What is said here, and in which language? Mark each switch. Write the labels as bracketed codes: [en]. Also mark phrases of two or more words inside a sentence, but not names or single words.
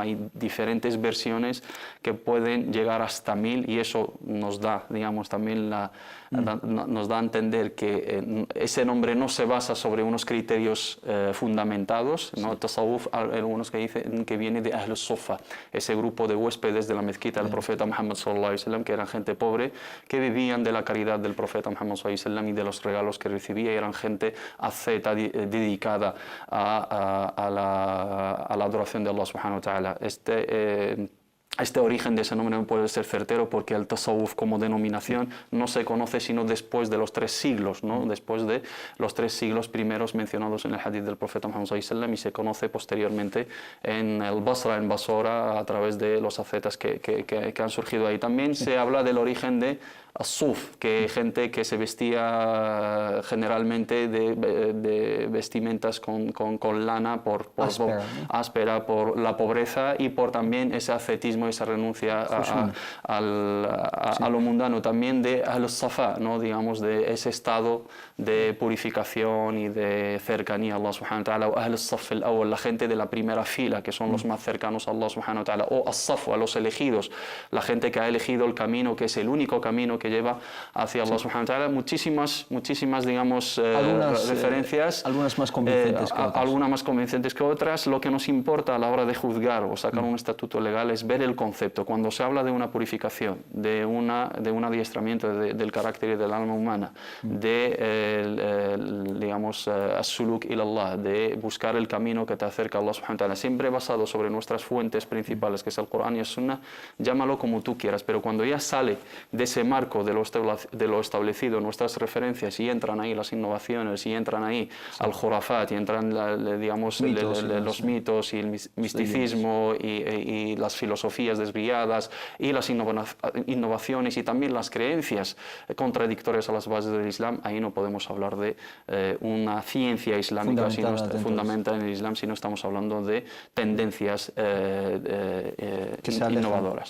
[es] Hay diferentes versiones que pueden llegar hasta 1000 y eso nos da, digamos, también nos da a entender que ese nombre no se basa sobre unos criterios fundamentados, ¿no? Tasawuf, algunos que dicen que viene de Ahl al-Suffa, ese grupo de huéspedes de la mezquita del profeta Muhammad [ar] صلى الله عليه وسلم, [es] que eran gente pobre, que vivían de la caridad del profeta Muhammad [ar] صلى الله عليه وسلم [es] y de los regalos que recibía, y eran gente asceta dedicada a la adoración de Allah [ar] سبحانه وتعالى. [es] Este origen de ese nombre no puede ser certero porque el tasawuf como denominación no se conoce sino después de los 3 siglos, ¿no? Después de los 3 siglos primeros mencionados en el hadith del profeta Muhammad [ar] صلى الله عليه وسلم, [es] y se conoce posteriormente en el Basra, en Basora, a través de los ascetas que han surgido ahí. También se habla del origen de as-suf, que gente que se vestía generalmente de vestimentas con lana áspera por la pobreza y por también ese ascetismo, esa renuncia a lo mundano. También de al-safa, ¿no? Digamos, de ese estado de purificación y de cercanía a Allah [ar] سبحانه وتعالى, [es] o [ar] الصف الأول, [es] la gente de la primera fila, que son los más cercanos a Allah [ar] سبحانه وتعالى, [es] o as-safu, a los elegidos, la gente que ha elegido el camino, que es el único camino que lleva hacia Allah [ar] سبحانه وتعالى. [es] Muchísimas, digamos, referencias. Algunas más convincentes que otras. Algunas más convincentes que otras. Lo que nos importa a la hora de juzgar o sacar un estatuto legal es ver el concepto. Cuando se habla de una purificación, de un adiestramiento del carácter y del alma humana, digamos, [ar] السلوك إلى الله, [es] de buscar el camino que te acerca a Allah [ar] سبحانه وتعالى, [es] siempre basado sobre nuestras fuentes principales, que es el Corán y el Sunnah, llámalo como tú quieras, pero cuando ya sale de ese marco de lo establecido, nuestras referencias, y entran ahí las innovaciones, y entran ahí al jurafat, y entran, digamos, los mitos y el misticismo y las filosofías desviadas y las innovaciones y también las creencias contradictorias a las bases del Islam, ahí no podemos hablar de una ciencia islámica fundamental en el Islam, sino estamos hablando de tendencias innovadoras.